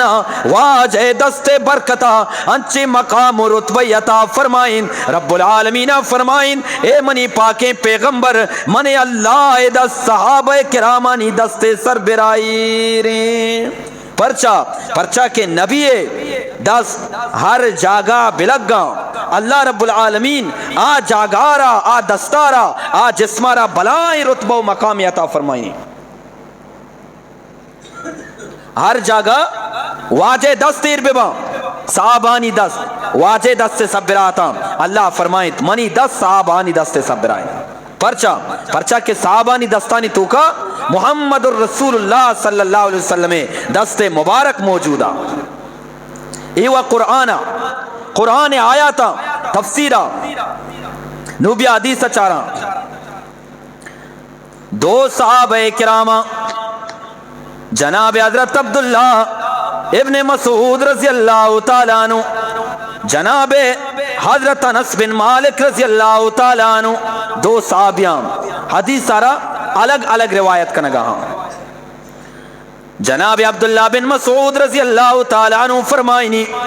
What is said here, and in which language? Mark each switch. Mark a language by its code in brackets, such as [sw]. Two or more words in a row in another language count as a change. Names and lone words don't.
[bal] واجہ دست برکتا انچے مقام و رتبیتا فرمائیں رب العالمین فرمائیں اے منی پاکیں پیغمبر من اللہ دست صحابہ کرامانی دست سربرائی رے پرچا کے نبی دست ہر جاگہ بلگا اللہ رب العالمین آ جاگارا آ دستارا آ جسمارا بلائیں رتبہ و مقامی عطا فرمائیں ہر جگہ واجہ دست تیر ببا صحابانی دست واجہ دست سے صبراتا اللہ فرمائیت منی دست صحابانی دست سے صبرائیں پرچہ کے صحابانی دستانی تو کا محمد الرسول اللہ [ar] صلی اللہ علیہ وسلم [bal] دست مبارک موجودہ ایوہ قرآن آیاتا تفسیرہ نوبی حدیث چارہ دو صحابہ کرامہ جناب حضرت عبداللہ ابن مسعود [ar] رضی اللہ تعالیٰ عنہ [bal] جناب حضرت انس بن مالک [ar] رضی اللہ تعالیٰ عنہ [bal] دو صحابیاں حدیث سارا الگ الگ روایت کا نگاہ جناب عبداللہ بن مسعود [ar] رضی اللہ تعالیٰ عنہ [bal] فرمائنی